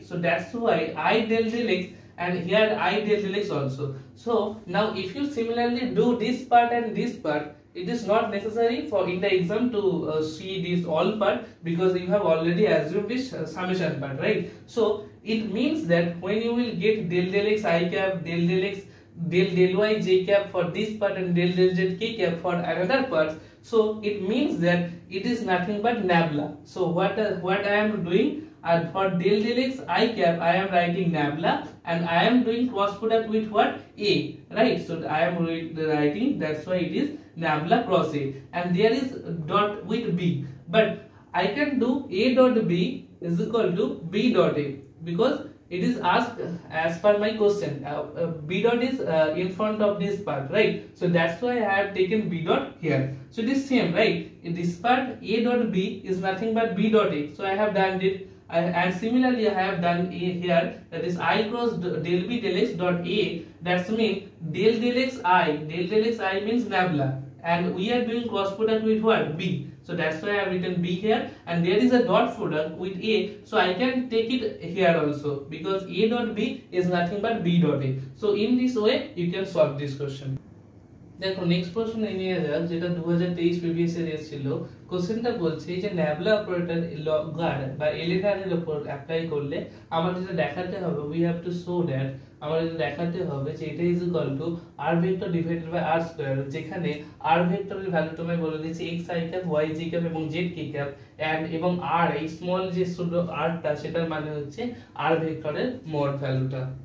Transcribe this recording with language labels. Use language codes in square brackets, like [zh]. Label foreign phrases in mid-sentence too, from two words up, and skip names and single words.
[en] So that's why I del x, and here I del x also. So now if you similarly do this part and this part, it is not necessary for in the exam to see this all part, because you have already assumed this summation part, right? So it means that when you will get del x I cap, del x del y j cap for this part, and del z k cap for another part, so it means that it is nothing but nabla. So what I am doing, for del x I cap I am writing nabla, and I am doing cross product with what, a, right? So I am writing, that's why it is nabla cross a, and there is dot with b, but I can do a dot b is equal to b dot a, because it is asked as per my question. B dot is in front of this part, right? So that's why I have taken b dot here. So it is same, right? In this part a dot b is nothing but b dot a, so I have done it. And similarly I have done a here, that is I cross del b del x dot a, that's mean del x I means nabla, and we are doing cross product with what, b. So that's why I have written b here, and there is a dot product with a, so I can take it here also, because a dot b is nothing but b dot a. So in this way you can solve this question. [bn] দেখো নেক্সট প্রশ্ন নিয়ে যাক, যেটা 2023 [en] previous year [bn] এসেছিল। কোশ্চেনটা বলছে যে [en] nabla operator [bn] লগার বা এলিগার এর উপর অ্যাপ্লাই করলে আমাদের যেটা দেখাতে হবে, [en] we have to show that, [bn] আমাদের যেটা দেখাতে হবে যে এটা [en] is equal to r vector divided by r square, [bn] যেখানে r ভেক্টরের ভ্যালু তোমায় বলে দিয়েছে [en] x i cap, y j cap [bn] এবং [en] z k cap, and [bn] এবং r এই স্মল যে শুধু r টা, সেটার মানে হচ্ছে r ভেক্টরের মোড ভ্যালুটা।